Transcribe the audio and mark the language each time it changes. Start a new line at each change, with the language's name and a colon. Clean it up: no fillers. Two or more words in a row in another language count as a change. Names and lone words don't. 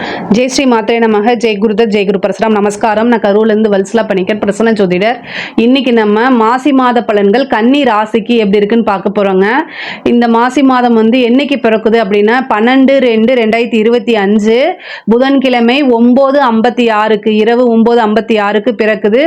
Sanskrit: जय श्री मात्रे नमः जय गुरुदत्त जय गुरु परशुराम நமஸ்காரம்.
Tamil: நான் கரூர்லேருந்து வல்சலா பண்ணிக்கிறேன், பிரசன்ன ஜோதிடர். இன்னைக்கு நம்ம மாசி மாத பலன்கள் கன்னி ராசிக்கு எப்படி இருக்குன்னு பார்க்க போறோங்க. இந்த மாசி மாதம் என்னைக்கு பிறக்குது அப்படின்னா 12/2/2025 புதன்கிழமை 9:56 இரவு 9:56 பிறக்குது.